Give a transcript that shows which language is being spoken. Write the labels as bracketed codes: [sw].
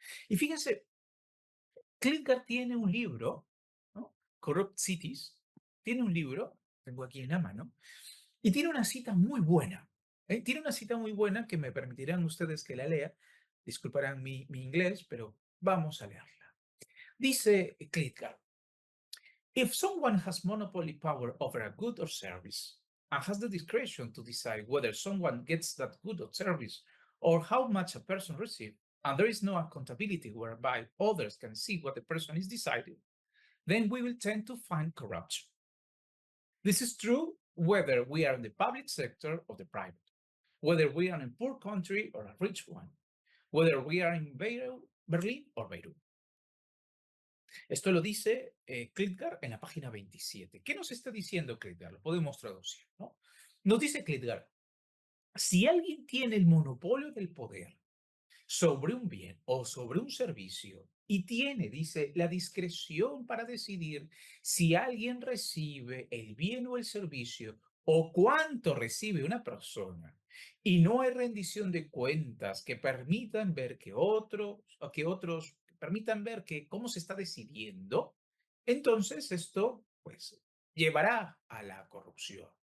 [es] Y fíjense, Klitgard tiene un libro, ¿no? Corrupt Cities, tiene un libro, tengo aquí en la mano, y tiene una cita muy buena. Tiene una cita muy buena que me permitirán ustedes que la lea. Disculparán mi inglés, pero vamos a leerla. Dice Klitgard, [en] if someone has monopoly power over a good or service and has the discretion to decide whether someone gets that good or service or how much a person receives, and there is no accountability whereby others can see what the person is deciding, then we will tend to find corruption. This is true whether we are in the public sector or the private, whether we are in a poor country or a rich one, whether we are in Berlin or Beirut. [es] Esto lo dice Klitgard en la página 27. ¿Qué nos está diciendo Klitgard? Lo podemos traducir, ¿no? Nos dice Klitgard, si alguien tiene el monopolio del poder sobre un bien o sobre un servicio y tiene, dice, la discreción para decidir si alguien recibe el bien o el servicio o cuánto recibe una persona y no hay rendición de cuentas que permitan ver que otros permitan ver que cómo se está decidiendo, entonces esto pues llevará a la corrupción.